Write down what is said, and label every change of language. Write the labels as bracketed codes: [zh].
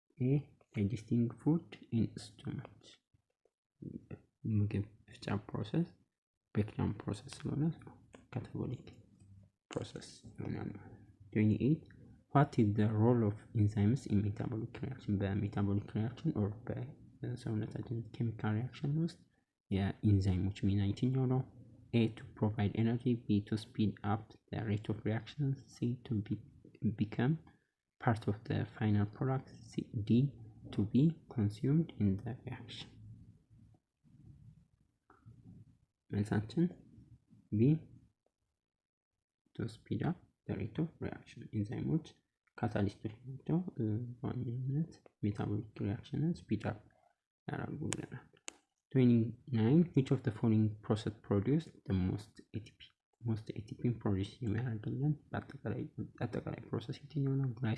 [am] A digesting food in stomach ምግብ መፍጫ ፕሮሰስ ብሬክዳውን ፕሮሰስ ስለሆነ ካታቦሊክ ፕሮሰስ ይሆናል። 28 [en] what is the role of enzymes in metabolic reaction? [am] በሜታቦሊክ ሪአክሽን ኦር በሰውነታችን ኬሚካል ሪአክሽን ውስጥ የኢንዛይሞች ሚና የትኛው ነው? [en] A to provide energy, B to speed up the rate of reaction, C to become part of the final product, D to be consumed in the reaction። [am] መልሳችን [en] B to speed up the rate of reaction። [am] ኢንዛይሞች ካታሊስቶች ናቸው፣ በዋነኝነት ሜታቦሊክ ሪአክሽንን ስፒድ አፕ ያደርጉልናል። 29 [en] which of the following process produced the most ATP? [am] most ATP ፕሮዲውስ የሚያደርግልን በአጠቃላይ ፕሮሰስ የትኛው ነው?